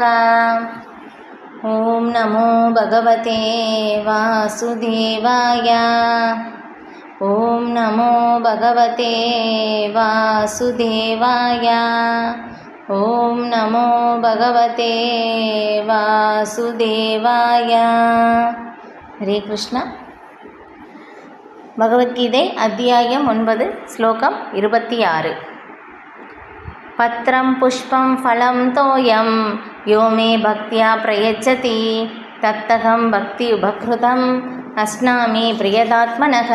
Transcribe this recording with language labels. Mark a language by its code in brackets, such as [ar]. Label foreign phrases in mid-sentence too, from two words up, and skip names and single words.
[sa] ॐ नमो भगवते वासुदेवाय। ॐ नमो भगवते वासुदेवाय। ॐ नमो भगवते वासुदेवाय। हरे कृष्ण। [ta] பகவத்கீதை அத்தியாயம் 9 ஸ்லோகம் 26. [sa] पत्रं पुष्पं फलं तोयं यो मे भक्त्या प्रयच्छति तदहं भक्ति उपहृतम् अश्नामि प्रयतात्मनः.